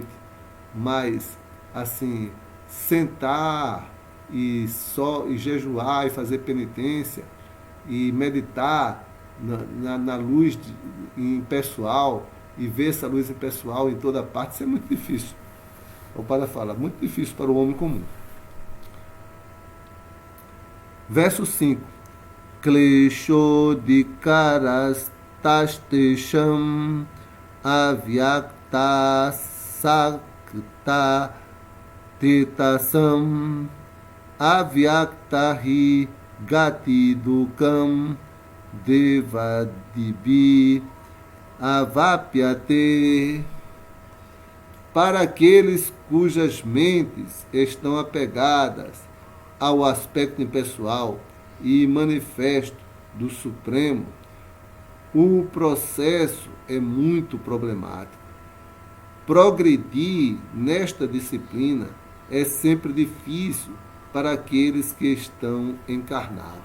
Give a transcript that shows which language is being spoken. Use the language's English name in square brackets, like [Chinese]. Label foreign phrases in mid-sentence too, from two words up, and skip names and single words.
[Portuguese] Mas, assim, sentar e jejuar e fazer penitência e meditar na luz impessoal e ver essa luz impessoal em toda parte, isso é muito difícil. O Padre fala, muito difícil para o homem comum. Verso 5. [Sanskrit] Kleshodikaras tastesham avyakta sakta tetasam avyakta hi gati dukam devadibi avapyate. [Portuguese] Para aqueles cujas mentes estão apegadas ao aspecto impessoal e manifesto do Supremo, o processo é muito problemático. Progredir nesta disciplina é sempre difícil para aqueles que estão encarnados.